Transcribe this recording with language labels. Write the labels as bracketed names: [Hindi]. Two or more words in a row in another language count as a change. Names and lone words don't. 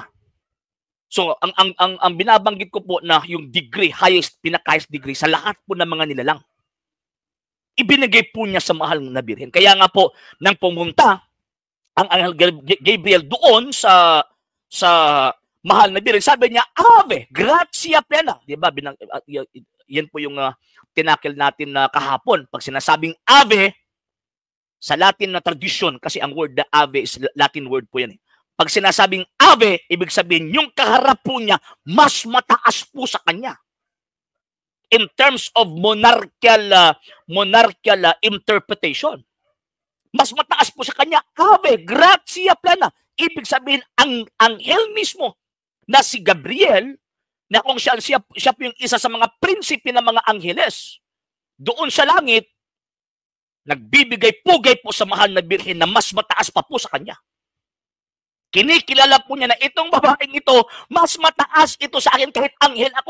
[Filipino] So, ang binabanggit ko po na yung degree, pinaka- [English] highest degree [Filipino] sa lahat po ng mga nilalang, ibinigay po niya sa mahal na Birhen. Kaya nga po, nang pumunta ang Anghel Gabriel doon sa mahal na Birhen, sabi niya, [Latin] Ave, gratia plena. [Filipino] Diba? Yan po yung tinakil natin na kahapon. Pag sinasabing Ave, sa Latin na tradition, kasi ang word na Ave [English] is Latin word [Filipino] po yan eh. Pag sinasabing Ave, ibig sabihin, yung kaharap po niya, mas mataas po sa kanya. [English] In terms of monarchical interpretation. [Filipino] Mas mataas po sa kanya. [Latin] Ave, gratia plena. [Filipino] Ibig sabihin, ang anghel mismo na si Gabriel, na kung siya po yung isa sa mga prinsipe ng mga angheles, doon sa langit, nagbibigay pugay po sa mahal na Birhen na mas mataas pa po sa kanya. Kinikilala po niya na itong babaeng ito, mas mataas ito sa akin kahit anghel ako.